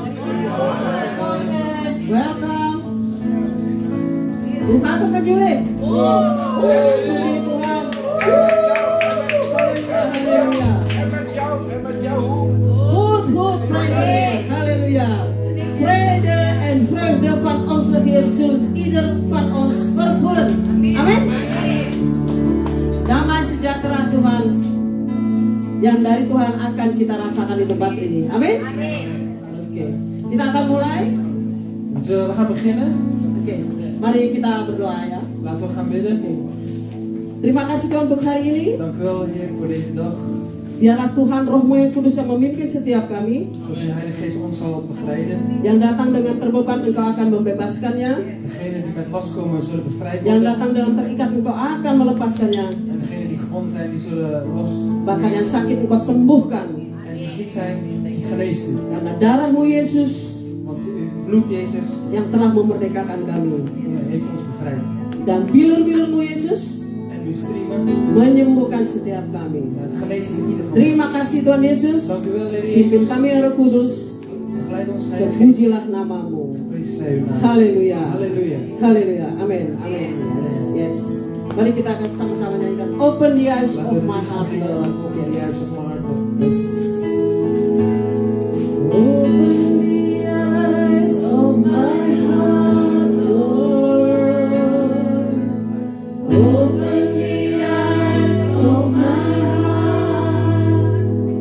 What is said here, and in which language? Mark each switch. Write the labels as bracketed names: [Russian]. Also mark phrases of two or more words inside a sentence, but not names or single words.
[Dutch] Welcome. Hoe gaat het met jullie? [Indonesian] Puji Tuhan. Halleluja. [Dutch] En met jou? Goed, prijs. Halleluja. Vrede en vreugde van onze Heer zullen ieder van ons vervullen. [Indonesian] Amin. Damai sejahtera Tuhan yang dari Tuhan akan kita rasakan di tempat ini. Amin. Oke, kita akan mulai. [Dutch] Zullen we gaan beginnen? [Indonesian] Oke, mari kita berdoa ya. [Dutch] Laten we gaan bidden. [Indonesian] Terima kasih Tuhan untuk hari ini. [Dutch] Dank u wel, Heer, voor deze dag. [Indonesian] Biarlah Tuhan Roh-Mu yang Kudus yang memimpin setiap kami. [Dutch] Dat de Heilige Geest ons zal begeleiden. [Indonesian] Yang datang dengan terbeban Engkau akan membebaskannya. [Dutch] Degenen die met last komen zullen bevrijd [Indonesian] Yang [Dutch] worden. [Indonesian] datang dengan terikat Engkau akan melepaskannya. [Dutch] En degenen die gebonden zijn, die zullen los. [Indonesian] Bahkan yang sakit Engkau sembuhkan. [Dutch] En die ziek zijn, die geneest u. [Indonesian] Karena darah-Mu Yesus, [Dutch] Want uw bloed, Jezus, [Indonesian] yang telah memerdekakan kami. [Dutch] heeft ons bevrijd. [Indonesian] Dan bilur-bilur-Mu Yesus [Dutch] En uw striemen, [Indonesian] menyembuhkan setiap kami. [Dutch] het geneest in ieder geval. [Indonesian] Terima kasih Tuhan Yesus. [Dutch] Dank u wel, Heer [Indonesian] Pimpin [Dutch] Jezus. [Indonesian] kami yang Roh Kudus. [Dutch] Begeleid ons, Heilige Geest. [Indonesian] Terpujilah namamu. [Dutch] Geprezen zij uw naam. [Indonesian] Haleluya. [Dutch] Halleluja. [Indonesian] Haleluya. Amin. Amin. Yes. Mari kita akan sama-sama nyanyikan Open the Eyes [Dutch] Laten [English] of [Dutch] we [English] My [Dutch] dit gaan [English] Heart. [Dutch] zingen. [English] Lord. Open the eyes of my heart, Lord. Yes. Open the eyes of my heart, Lord. Open the eyes of my heart.